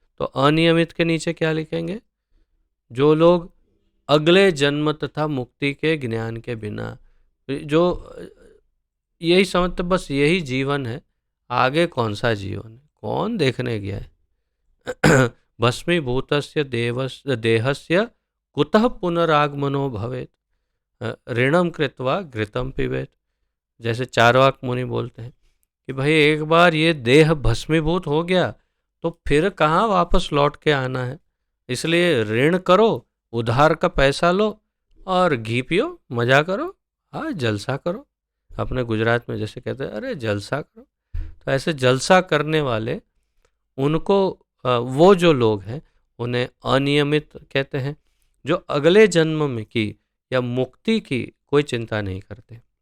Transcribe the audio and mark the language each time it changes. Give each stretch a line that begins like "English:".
Hindi: तो अनियमित के नीचे क्या लिखेंगे? जो लोग अगले जन्म तथा मुक्ति के ज्ञान के बिना, जो यही समझते बस यही जीवन है, आगे कौन सा जीवन है, कौन देखने गया है।
Sanskrit: भस्मीभूतस्य देहस्य कुतः पुनरागमनो भवेत्, ऋणम कृत्वा घृतम पिबेत।
Hindi: जैसे चारवाक मुनि बोलते हैं कि भाई एक बार ये देह भस्मीभूत हो गया तो फिर कहाँ वापस लौट के आना है, इसलिए ऋण करो, उधार का पैसा लो और घी पियो, मजा करो, हाँ जलसा करो। अपने गुजरात में जैसे कहते हैं अरे जलसा करो। तो ऐसे जलसा करने वाले, उनको वो जो लोग हैं उन्हें अनियमित कहते हैं, जो अगले जन्म में की या मुक्ति की कोई चिंता नहीं करते।